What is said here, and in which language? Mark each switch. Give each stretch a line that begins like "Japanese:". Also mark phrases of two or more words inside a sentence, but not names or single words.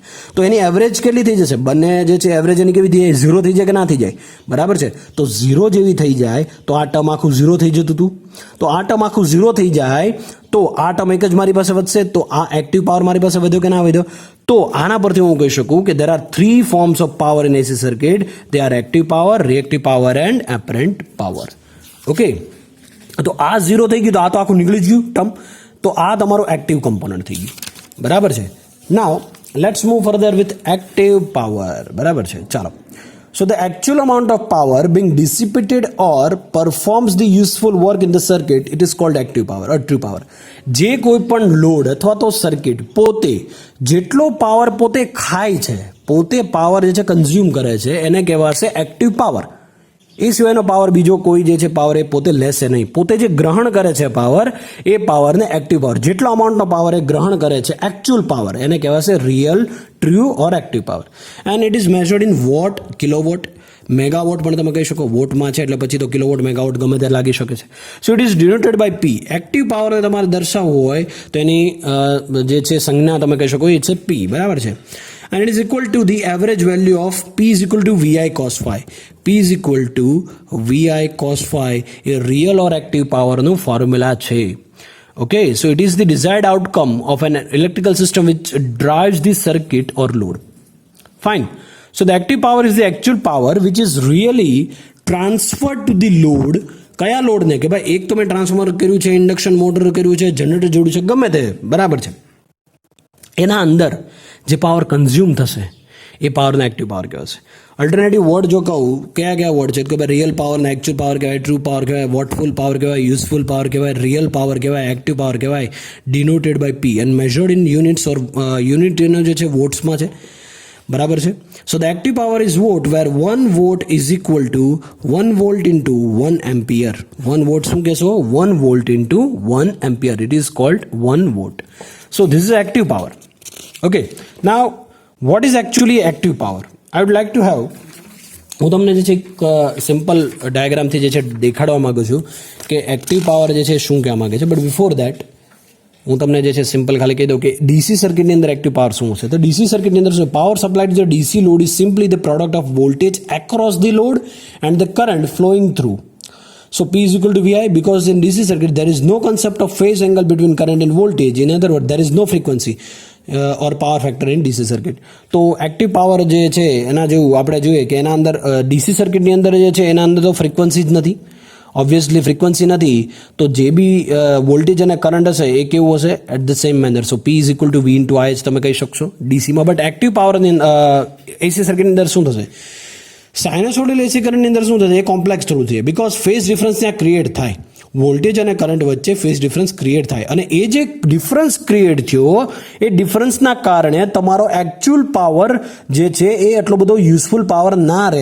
Gujarati: તો એની એવરેજ કેટલી થઈ જશે? બંને જે છે એવરેજ એની કેવી થઈ જાય? 0 થઈ જાય કે ના થઈ જાય? બરાબર છે. તો 0 જેવી થઈ જાય તો આ ટર્મ આખું 0 થઈ જતું હતું. તો આ ટર્મ આખું 0 થઈ જાય તો આ ટર્મ એક જ મારી પાસે વધશે. તો આ
English: active power
Gujarati: મારી પાસે વધ્યો કે ના વધ્યો? તો આના પરથી હું કહી શકું કે
English: there are 3 forms of power in AC circuit. They are active power, reactive power and apparent power.
Gujarati: ઓકે, તો આ 0 થઈ ગયું તો આ તો આખું નીકળી જ ગયું ટર્મ. તો આ તમારો
English: active component
Gujarati: થઈ ગયું, બરાબર છે.
English: Now let's move further with active power,
Gujarati: બરાબર છે. ચાલો.
English: So the actual amount of power being dissipated or performs the useful work in the circuit, it is called active power or true power.
Gujarati: જે કોઈ પણ લોડ અથવા તો સર્કિટ પોતે જેટલો પાવર પોતે ખાય છે, પોતે પાવર જે છે કન્ઝ્યુમ કરે છે, એને કહેવાશે
English: active power.
Gujarati: એ સિવાયનો પાવર બીજો કોઈ જે છે પાવર એ પોતે લેશે નહીં. પોતે જે ગ્રહણ કરે છે પાવર, એ પાવરને
English: active power,
Gujarati: જેટલો અમાઉન્ટનો પાવર એ ગ્રહણ કરે છે
English: actual power,
Gujarati: એને કહેવાશે
English: real, true or active power. And it is measured in watt, kilowatt, megawatt
Gujarati: પણ તમે કહી શકો. વોટમાં છે એટલે પછી તો કિલોવોટ, મેગાવોટ ગમે તે લાગી શકે છે.
English: So it is denoted by P.
Gujarati: એક્ટિવ પાવરને તમારે દર્શાવવું હોય તો એની જે છે સંજ્ઞા તમે કહી શકો એ છે પી, બરાબર છે.
English: And it is equal to the average value of P is equal to VI cos phi. P is equal to VI cos phi એ real or active power
Gujarati: નું ફોર્મ્યુલા છે.
English: Okay, so it is the desired outcome of an electrical system which drives the circuit or load. Fine. So the active power is the actual power which is really transferred to the load.
Gujarati: કયા લોડને? કે ભાઈ એક તો મેં ટ્રાન્સફોર્મર કર્યું છે,
English: induction motor
Gujarati: કર્યું છે, જનરેટર જોડ્યું છે, ગમે તે, બરાબર છે. એના અંદર જે પાવર કન્ઝ્યુમ થશે એ પાવરને
English: active power
Gujarati: કહેવાશે.
English: alternative word
Gujarati: જો કહું, કયા કયા વર્ડ છે? કે ભાઈ
English: real powerને actual power કહેવાય, true power કહેવાય, wattful power કહેવાય, useful power કહેવાય, real power કહેવાય, active power કહેવાય, denoted by P and measured in units or unit
Gujarati: એનો જે છે
English: વોટ્સમાં છે,
Gujarati: બરાબર છે.
English: So the active power is watt where 1 watt is equal to 1 volt into 1 ampere. 1 વોટ
Gujarati: શું કહેશો?
English: 1 volt into 1 ampere. It is called 1 watt. So this is active power. Okay, now what is actually active power? I would like to have,
Gujarati: હું તમને જે છે એક
English: simple diagramથી
Gujarati: જે છે દેખાડવા માંગુ છું કે
English: active power
Gujarati: જે છે શું કહેવા માંગે છે.
English: But before that
Gujarati: હું તમને જે છે સિમ્પલ ખાલી કહી દઉં કે
English: DC circuitની
Gujarati: અંદર
English: active power
Gujarati: શું હશે. તો
English: DC circuitની
Gujarati: અંદર શું?
English: Power supplied to the DC load is simply the product of voltage across the load and the current flowing through. So P is equal to VI because in DC circuit there is no concept of phase angle between current and voltage. In other words, there is no frequency or power factor in DC circuit.
Gujarati: તો
English: active power
Gujarati: જે છે એના જેવું આપણે જોઈએ કે એના અંદર
English: DC circuitની
Gujarati: અંદર જે છે એના અંદર તો ફ્રીક્વન્સી જ નથી. ઓબ્વિયસલી ફ્રીક્વન્સી નથી તો જે બી વોલ્ટેજ અને કરંટ હશે એ કેવું હશે?
English: At the same manner. So P is equal to V into I
Gujarati: તમે કહી શકશો ડીસીમાં.
English: But active powerની AC circuitની
Gujarati: અંદર શું થશે?
English: sinusoidal AC currentની
Gujarati: અંદર શું થશે? એ કોમ્પ્લેક્સ થોડું છે
English: because phase difference
Gujarati: ત્યાં ક્રિએટ થાય. વોલ્ટેજ અને કરંટ વચ્ચે
English: phase difference create
Gujarati: થાય અને એ જે
English: difference create
Gujarati: થયો એ ડિફરન્સના કારણે તમારો
English: actual power
Gujarati: જે છે એ એટલો બધો
English: useful power
Gujarati: ના રહે.